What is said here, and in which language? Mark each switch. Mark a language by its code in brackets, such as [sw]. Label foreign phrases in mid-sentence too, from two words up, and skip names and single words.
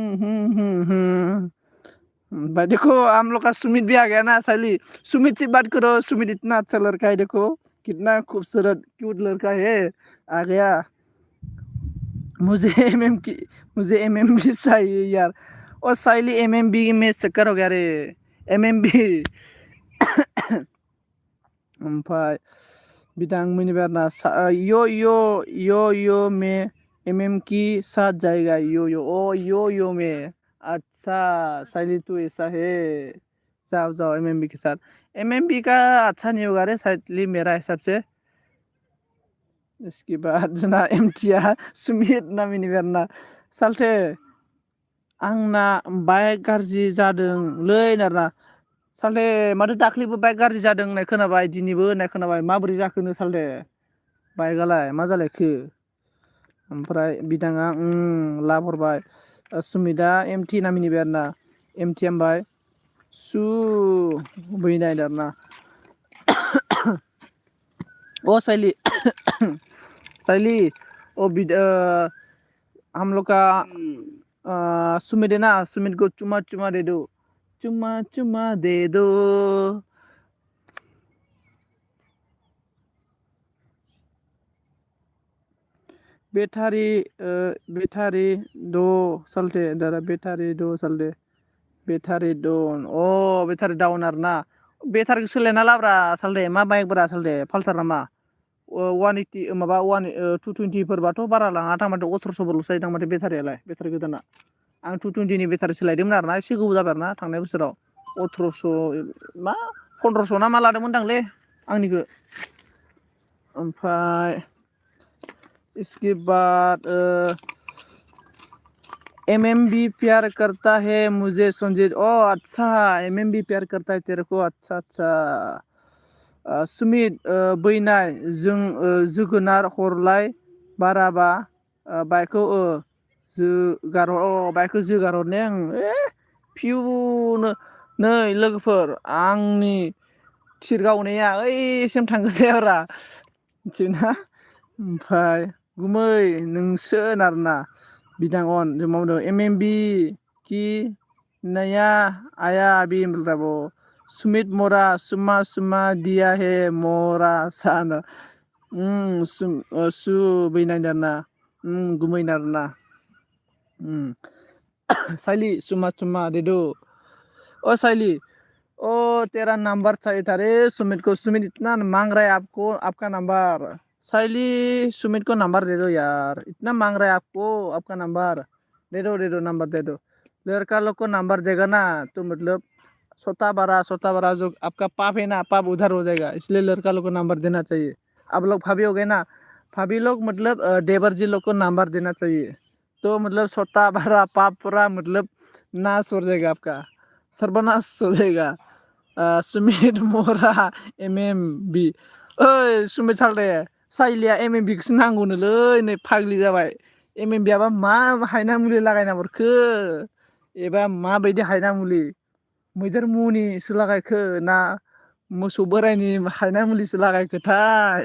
[hi] भाई देखो हम लोग का सुमित भी आ गया ना सैली सुमित से बात करो सुमित इतना अच्छा लड़का है देखो कितना खूबसूरत क्यूट लड़का है आ गया मुझे एमएमबी चाहिए यार और सैली एमएमबी में चक्कर हो गया रे एमएमबी [brx] ओमफ्राय बिदां मिनिबाय आरोना [hi] यो में एमएम की साथ जाएगा यो में अच्छा सैली तू ऐसा है जाओ एमएमबी के साथ एमएमबी का अच्छा नहीं होगा रे सैली मेरा हिसाब से इसके बाद [brx] जोंना एमटिया सुमित ना मिनिबाय आरोना सालथे आंना बाइक गाज्रि जादोंलै आरोना सालथे माथो दाख्लैबो बाइक गाज्रि जादों होननाय खोनाबाय दिनैबो होननाय खोनाबाय माबोरै जाखोनो सालथे बाइकआलाय मा जालायखो ओमफ्राय बिदाङा लाब हरबाय सुमितआ एमटि ना मिनिबाय आरोना एमटि ओमफ्राय बैनाय आरोना [hi] ओ सैली ओ हम लोग का सुमित है ना सुमित को चुमा दे दो चुमा दे दो [brx] बेटारी दो सालथे दादा बेटारि डाउन बेटारि डाउन आरोना बेटारिखौ सोलायना लाब्रा सालथे मा बाइकब्रा सालथे पालसार नामा 180 माबा 220फोरबाथ' बारा लाङा थारमाने 1800ल'सो जायो थारमाने बेटारियालाय बेटारि गोदाना आं 220नि बेटारि सोलायदोंमोन आरोना एसे गोबाव जाबाय आरोना थांनाय बोसोराव 1800 मा 1500 ना मा लादोंमोनदांलै आंनिखौ ओमफ्राय [hi] इसके बाद एमएमबी प्यार करता है मुझे संजीत। ओ अच्छा, एमएमबी प्यार करता है तेरे को। अच्छा अच्छा। [brx] सुमित बैनाय जोगोनार हरलाय बाराबा बाइकखौ बाइकखौ जोगार हरने आं फिउनो नै लोगोफोर आंनि थिर गावनाया ओइसिम थांगोन जायाब्रा मिथिबायना। ओमफ्राय गुमै नोंसो आरोना बिदां अन जों मावदों एमएमबि [hi] कि नया आया अभी मतलब सुमित मोरा सुमा सुमा दिया है [brx] मोरा सान सु बैनायनारना गुमैनारना साइली सुमा सुमा देदो। [hi] ओ साइली, ओ तेरा नंबर चाहिए था रे सुमित को। सुमित इतना मांग रहा है आपको, आपका नंबर। साइली सुमित को नंबर दे दो यार, इतना मांग रहा है आपको आपका नंबर। दे दो नंबर दे दो। लड़का लोग को नंबर देगा ना तो मतलब छोटा बड़ा जो आपका पाप है ना, पाप उधर हो जाएगा। इसलिए लड़का लोग को नंबर देना चाहिए। आप लोग भाभी हो गए ना, भाभी लोग मतलब देवर जी लोग को नंबर देना चाहिए। तो मतलब छोटा बड़ा पाप पूरा मतलब नाश हो जाएगा आपका, सर्वनाश हो जाएगा। सुमित मोरा एमएमबि। [brx] ओइ सुमित सालदे, साइलिया एमएमबिखौसो नांगौनोलै नै फाग्लि जाबाय। एमएमबियाबा मा हायना मुलि लागायना हरखो एबा माबायदि हायना मुलि मैदेर मुनिसो लागायखो ना मोसौ बोरायनि हायना मुलिसो लागायखोथाय।